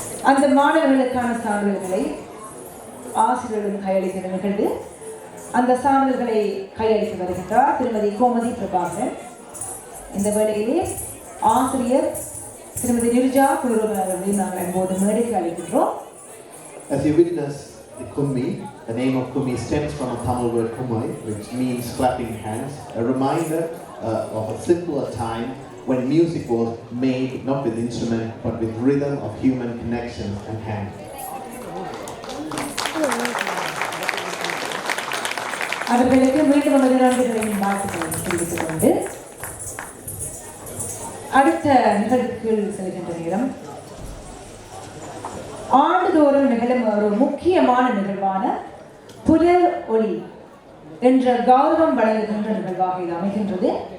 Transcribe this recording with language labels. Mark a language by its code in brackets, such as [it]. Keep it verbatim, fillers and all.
[ta] அந்த மாணவர்களுக்கான சான்றிதழ்களை ஆசிரியர்களும் கையளித்த நிகழ்வு. அந்த சான்றிதழ்களை கையளித்து வருகின்றார் திருமதி கோமதி பிரபாகரன். இந்த வேளையிலே ஆசிரியர் திருமதி நிர்ஜா குழுவன் அவர்களையும் நாங்கள் இப்போது மேடைக்கு அழைக்கின்றோம். [en] As you witness the Kummi, the name of Kummi stems from a Tamil word Kummai, which means clapping hands, a reminder uh, of a simpler time when music was made not with instrument but with rhythm of human connection and hand. [ta] அவர்களுக்கு மீண்டும் நமது நண்பர்களின் வாக்குகள் தெரிவித்துக் கொண்டு அடுத்த நிகழ்வுக்கு செல்கின்ற நேரம். ஆண்டுதோறும் நிகழும் ஒரு முக்கியமான நிகழ்வான புலர் ஒளி என்ற கௌரவம் வழங்குகின்ற நிகழ்வாக இது அமைகின்றது.